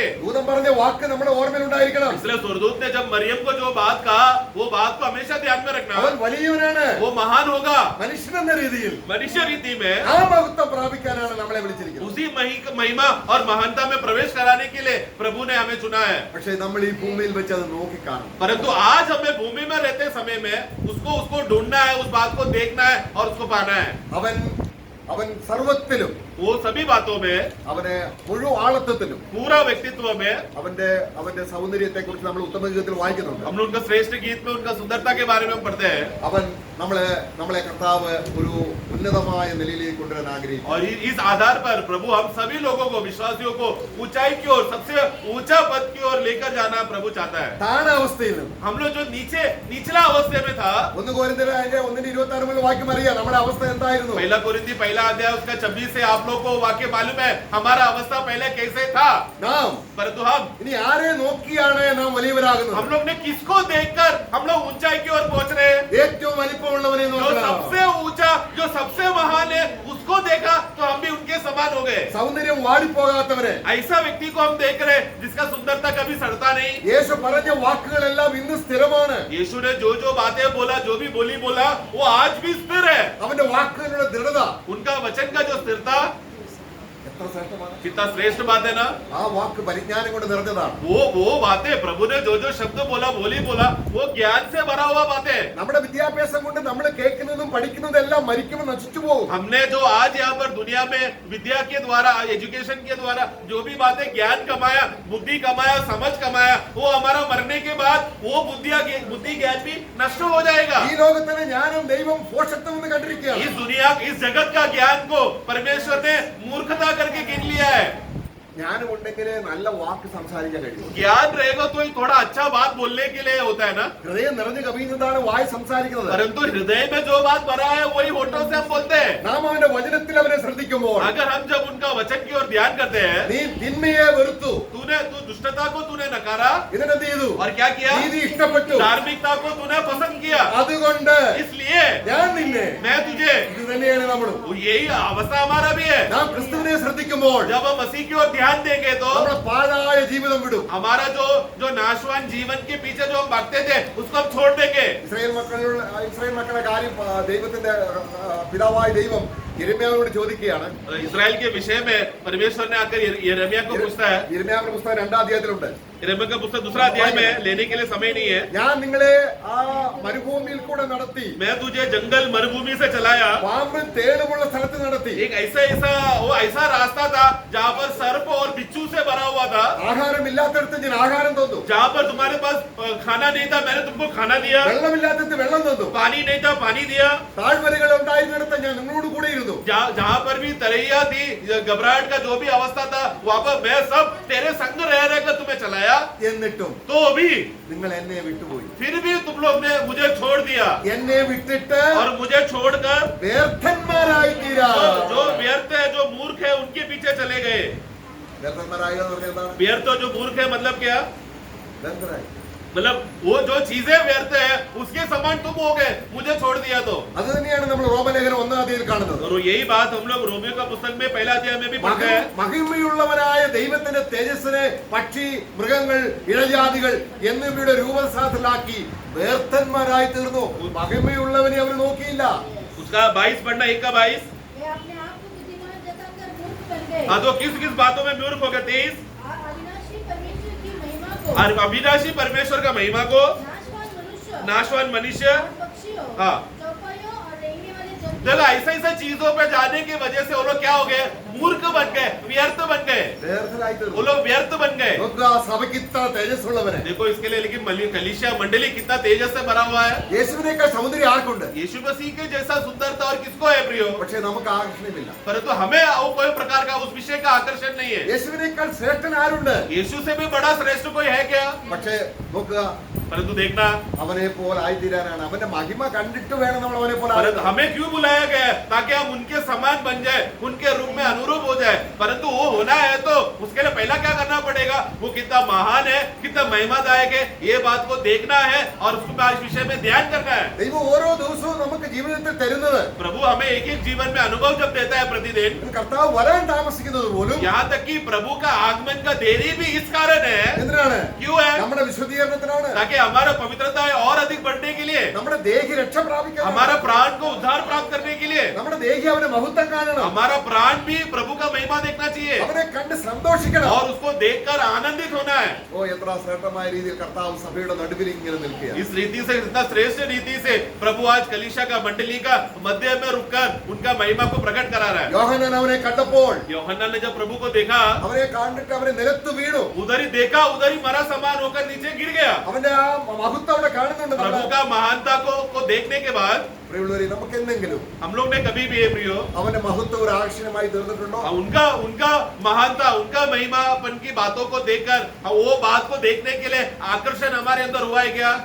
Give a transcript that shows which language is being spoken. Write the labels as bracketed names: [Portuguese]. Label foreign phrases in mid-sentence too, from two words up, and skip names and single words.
[Malayalam] ദൂതൻ പറഞ്ഞ വാക്ക് നമ്മുടെ ഓർമ്മയിൽ ഉണ്ടായിരിക്കണം. [Hindi] इसलिए स्वर्गदूत ने जब मरियम को जो बात कहा, वो बात को हमेशा ध्यान में रखना. [Malayalam] അവൻ വലിയവനാണ്. [Hindi] वो महान होगा. [Malayalam] മനുഷ്യനെന്ന രീതിയിൽ [Hindi] मनुष्य रीति में [Malayalam] ആ മഹത്വം പ്രാപിക്കാനാണ് നമ്മളെ വിളിച്ചിരിക്കുന്നത്. [Hindi] उसी महिमा और महानता में प्रवेश कराने के लिए प्रभु ने हमें चुना है. [Malayalam] പക്ഷേ നമ്മൾ ഈ ഭൂമിയിൽ വെച്ച് അത് നോക്കിക്കാണും. [Hindi] परंतु आज हमें भूमि में रहते समय में उसको ढूंढना है, उस बात को देखना है और उसको पाना है. [Malayalam] അവൻ സർവത്തിലും, [Hindi] वो सभी बातों में, [Malayalam] അവന് മുഴുവൻ ആളത്വത്തിലും, [Hindi] पूरा व्यक्तित्व में, [Malayalam] അവന്റെ സൗന്ദര്യത്തെ കുറിച്ച് നമ്മൾ ഉത്തമഗീതത്തിൽ വായിക്കുന്നുണ്ട്. [Hindi] हम लोग उनका श्रेष्ठ गीत में उनका सुंदरता के बारे में हम पढ़ते हैं. [Malayalam] അവൻ നമ്മളെ കർത്താവ് ഒരു ഉന്നതമായ നിലയിലേക്ക് കൊണ്ടുവരാൻ ആഗ്രഹിക്കുന്നു. [Hindi] और इस आधार पर प्रभु हम सभी लोगों को, विश्वासियों को ऊंचाई की ओर, सबसे ऊंचा पद की ओर लेकर जाना प्रभु चाहता है. [Malayalam] താണ അവസ്ഥയിൽ നിന്ന് [Hindi] हम लोग जो निचला अवस्था में था, [Malayalam] 1 കൊരിന്ത്യർ 1:26 മുതൽ വാക്യം അറിയാം നമ്മുടെ അവസ്ഥ എന്തായിരുന്നു. [Hindi] पहला कोरिन्थी पहला अध्याय उसका 26 से आप लोग को वाक्य मालूम है हमारा अवस्था पहले कैसे था. [Malayalam] നാം [Hindi] परंतु हम [Malayalam] ഇനി ആരെ നോക്കിയാണ് നാം വലിയവരാകുന്നത്? [Hindi] लोग ने किसको देखकर हम लोग ऊंचाई की ओर पहुंच रहे हैं? [Malayalam] ഏറ്റവും വലിപ്പമുള്ളവനെ [Hindi] जो [Malayalam] നോക്കണം. [Hindi] सबसे ऊंचा, जो सबसे महान है, उसको देखा तो हम भी उनके समान जवान हो गए। [Malayalam] സൗന്ദര്യം വാടിപ്പോകാത്തവരെ, [Hindi] ऐसा व्यक्ति को हम देख रहे हैं जिसका सुंदरता कभी सड़ता नहीं। [Malayalam] യേശു പറഞ്ഞ വാക്കുകളെല്ലാം ഇന്ന് സ്ഥിരമാണ്. [Hindi] यीशु ने जो बातें बोला, जो भी बोली बोला, वो आज भी स्थिर है। [Malayalam] അവന്റെ വാക്കുകളുടെ ദൃഢത [Hindi] उनका वचन का जो स्थिरता [Malayalam] എത്ര ശ്രേഷ്ഠമാണ്. [Hindi] कितना श्रेष्ठ बात है ना। [Malayalam] ആ വാക്ക് പരിജ്ഞാനം കൊണ്ട് നിറഞ്ഞതാണ്. [Hindi] वो बातें प्रभु ने जो शब्द बोला वो ज्ञान से भरा हुआ बातें। [Malayalam] നമ്മുടെ വിദ്യാഭ്യാസം കൊണ്ട് നമ്മൾ കേൾക്കുന്നതും പഠിക്കുന്നതും എല്ലാം മരിക്കുമ്പോൾ നശിച്ചു പോകും. [Hindi] हमने जो आज यहाँ पर दुनिया में विद्या के द्वारा, एजुकेशन के द्वारा जो भी बातें ज्ञान कमाया, बुद्धि कमाया, समझ कमाया, वो हमारा मरने के बाद वो बुद्धि ज्ञान भी नष्ट हो जाएगा। [Malayalam] ഈ ലോകത്തിലെ ജ്ഞാനം ദൈവം പോഷത്വം എന്ന് കണ്ടിരിക്കുകയാണ്. [Hindi] इस दुनिया, इस जगत का ज्ञान को परमेश्वर ने मूर्खता करके गिन लिया है। [Malayalam] ജ്ഞാനം ഉണ്ടെങ്കിലേ നല്ല വാക്ക് സംസാരിക്കാൻ കഴിയും. [Hindi] ज्ञान रहेगा तो ही थोड़ा अच्छा बात बोलने के लिए होता है ना। [Malayalam] ഹൃദയം നിറഞ്ഞു കവിയുന്നതാണ് വായ് സംസാരിക്കുന്നത്. [Hindi] परंतु हृदय में जो बात भरा है वही होठों से हम बोलते हैं। [Malayalam] നാം അവന്റെ വചനത്തിൽ അവനെ ശ്രദ്ധിക്കുമ്പോൾ, [Hindi] अगर हम जब उनका वचन की ओर ध्यान करते हैं, [Malayalam] നീ തിന്മയെ വെറുത്തു, [Hindi] तू दुष्टता को तूने नकारा [Malayalam] ഇതിനെന്ത് ചെയ്തു? [Hindi] और क्या किया? [Malayalam] നീതി ഇഷ്ടപ്പെട്ടു, [Hindi] धार्मिकता को तूने पसंद किया। [Malayalam] അതുകൊണ്ട് [Hindi] इसलिए [Malayalam] ഞാൻ നിന്നെ. [Hindi] मैं तुझे, [Malayalam] ഇത് തന്നെയാണ് നമ്മളും. [Hindi] यही अवस्था हमारा भी है। [Malayalam] നാം ക്രിസ്തുവിനെ ശ്രദ്ധിക്കുമ്പോൾ [Hindi] जब हम मसीह की ओर ध्यान देंगे तो [Malayalam] നമ്മുടെ പാഴായ ജീവിതം വിടും. [Hindi] हमारा जो नाशवान जीवन के पीछे जो हम भागते थे उसको हम छोड़ देंगे। [Malayalam] ഇസ്രായേൽ മക്കളുടെ കാര്യം ദൈവത്തിന്റെ പിതാവായ ദൈവം യിരെമ്യാവിനോട് ചോദിക്കുകയാണ്. [Hindi] इस्राएल के विषय में परमेश्वर ने आकर यिर्मयाह को पूछता है। [Malayalam] യിരെമ്യാവിന്റെ പുസ്തകം 2-ാം അധ്യായത്തിലുണ്ട്. [Hindi] यिर्मयाह का पुस्तक 2रा अध्याय में लेने के लिए समय नहीं है। [Malayalam] ഞാൻ നിങ്ങളെ ആ മരുഭൂമിയിൽ കൂടെ നടത്തി, [Hindi] मैं तुझे जंगल मरुभूमि से चलाया। [Malayalam] പാമ്പും തേളുമുള്ള സ്ഥലത്ത് നടത്തി. [Hindi] एक ऐसा रास्ता था जहाँ पर सर्प और बिच्छू से भरा हुआ था। [Malayalam] ആഹാരമില്ലാത്തടത്ത് ഞാൻ ആഹാരം തന്നു, [Hindi] जहाँ पर तुम्हारे पास खाना नहीं था मैंने तुमको खाना दिया। [Malayalam] വെള്ളമില്ലാത്തടത്ത് വെള്ളം തന്നു, [Hindi] पानी नहीं था पानी दिया। [Malayalam] താഴ്വരകൾ ഉണ്ടായിരുന്നിടത്ത് ഞാൻ നിങ്ങളോട് കൂടെ ഇരുന്നു. [Hindi] जहाँ पर भी तरैया थी, घबराहट का जो भी अवस्था था, वहाँ पर मैं सब तेरे संग रह कर तुम्हें चलाया। [Malayalam] എന്നിട്ടും [Hindi] तो भी [Malayalam] നിങ്ങൾ എന്നെ വിട്ടുപോയി. [Hindi] फिर भी तुम लोग ने मुझे छोड़ दिया [Malayalam] എന്നെ വിട്ടിട്ട് [Hindi] और मुझे छोड़कर [Malayalam] വ്യർത്ഥന്മാരായി തീരാ. [Hindi] जो व्यर्थ है, जो मूर्ख है, उनके पीछे चले गए। [Malayalam] വ്യർത്ഥന്മാരായി എന്ന് പറഞ്ഞാൽ എന്താണ്? [Hindi] व्यर्थ जो मूर्ख है मतलब क्या? [Malayalam] വ്യർത്ഥരായി. [Hindi] मतलब वो जो चीजें व्यर्थ है उसके समान तुम हो गए, मुझे छोड़ दिया तो। [Malayalam] അത് തന്നെയാണ് നമ്മൾ റോമലേഖനം 1-ാം അധ്യായത്തിൽ കാണുന്നത്. [Hindi] और यही बात हम लोग रोमियो का पुस्तक में 1 अध्याय में भी पढ़ते हैं। [Malayalam] മഹിമയുള്ളവനായ ദൈവത്തിന്റെ തേജസ്സിനെ പക്ഷി, മൃഗങ്ങൾ, ഇഴജാതികൾ എന്നിവയുടെ രൂപസാധലാക്കി വ്യർത്ഥന്മാരായി തീർന്നു. മഹിമയുള്ളവനെ അവർ നോക്കിയില്ല. [Hindi] उसका 22 पढ़ना, 1 का 22। वे अपने आप को बुद्धिमान जताकर मूर्ख बन गए हाँ, तो किस किस बातों में मूर्ख हो गए? 23। और अविनाशी परमेश्वर की महिमा को, और अविनाशी परमेश्वर का महिमा को, नाशवान मनुष्य, और पक्षियों, हाँ। चौपाइयों और रेंगने वाले जंतुओं, देखो ऐसा चीजों पे जाने की वजह से वो लोग क्या हो गए? मूर्ख बन गए, व्यर्थ बन गए। [Malayalam] വ്യർത്ഥരായി [Hindi] वो [Malayalam] തീർന്നു. [Hindi] लोग व्यर्थ बन गए। [Malayalam] നോക്കുക, ആ സഭയ്ക്ക് ഇത്ര തേജസ്സുള്ളവനെ. [Hindi] देखो इसके लिए लेकिन कलीसिया मंडली कितना तेजस से भरा हुआ है। [Malayalam] യേശുവിനേക്കാൾ സൗന്ദര്യം ആർക്കുണ്ട്? [Hindi] यीशु मसीह के जैसा सुंदरता और किसको है प्रियो? [Malayalam] പക്ഷേ നമുക്ക് ആകർഷണമില്ല. [Hindi] परंतु हमें वो कोई प्रकार का उस विषय का आकर्षण नहीं है। [Malayalam] യേശുവിനേക്കാൾ ശ്രേഷ്ഠൻ ആരുണ്ട്? [Hindi] यीशु से भी बड़ा श्रेष्ठ कोई है क्या? [Malayalam] പക്ഷേ നോക്കുക, [Hindi] परंतु देखना, [Malayalam] അവനെ പോലെ ആയിത്തീരാനാണ്. അവന്റെ മഹിമ കണ്ടിട്ട് വേണം നമ്മൾ അവനെ പോലെ [Hindi] परंतु [Malayalam] ആകാൻ. [Hindi] हमें क्यों बुलाया गया है? ताकि हम उनके समान बन जाए, उनके रूप में अनुरूप हो जाए। परंतु वो होना है तो उसके लिए पहला क्या करना पड़ेगा? वो कितना महान है, कितना महिमादायक है, ये बात को देखना है और उसके इस विषय में ध्यान करना है। [Malayalam] ദൈവം ഓരോ ദിവസവും നമുക്ക് ജീവിതത്തിൽ തരുന്നത്, [Hindi] प्रभु हमें एक एक जीवन में अनुभव जब देता है प्रतिदिन, [Malayalam] കർത്താവ് വരാൻ താമസിക്കുന്നത് പോലും [Hindi] यहाँ तक कि प्रभु का आगमन का देरी भी इस कारण है। [Malayalam] എന്തിനാണ്? [Hindi] क्यों है? [Malayalam] നമ്മുടെ വിശുദ്ധീകരണത്തിനാണ്. [Hindi] ताकि हमारा पवित्रता और अधिक बढ़ने के लिए, [Malayalam] നമ്മുടെ ദേഹി രക്ഷ പ്രാപിക്കാൻ, [Hindi] हमारा प्राण को उद्धार प्राप्त करने के लिए, [Malayalam] നമ്മുടെ ദേഹി അവന്റെ മഹത്വം കാണണം. [Hindi] हमारा प्राण भी प्रभु का महिमा देखना चाहिए [Malayalam] അവനെ കണ്ട് സന്തോഷിക്കണം. [Hindi] और उसको देखकर आनंदित होना है। [Malayalam] ഓ, എത്ര ശ്രേഷ്ഠമായ രീതിയിൽ കർത്താവ് സഭയുടെ നടുവിൽ ഇങ്ങനെ നിൽക്കുക. [Hindi] इस रीति से, इतना श्रेष्ठ रीति से प्रभु आज कलीसिया का मंडली का मध्य में रुककर उनका महिमा को प्रकट करा रहा है। [Malayalam] യോഹന്നാൻ അവനെ കണ്ടപ്പോൾ [Hindi] यूहन्ना ने जब प्रभु को देखा, [Malayalam] അവനെ കണ്ടിട്ട് അവനെ നിലത്ത് വീണു. [Hindi] उधर ही देखा, उधर ही मरा समान होकर नीचे गिर गया। [Malayalam] അവന്റെ ആ മഹത്വം അവിടെ കാണുന്നുണ്ട്. [Hindi] प्रभु का महानता को देखने के बाद [Malayalam] പ്രിയമുള്ളവരെ, നമുക്ക് എന്തെങ്കിലും [Hindi] हम लोग ने कभी भी प्रियो [Malayalam] അവന്റെ മഹത്വം ഒരു ആകർഷണമായി തീർന്നിട്ടുണ്ടോ? [Hindi] उनका महानता, उनका महिमापन की बातों को देखकर वो बात को देखने के लिए आकर्षण हमारे अंदर हुआ है क्या?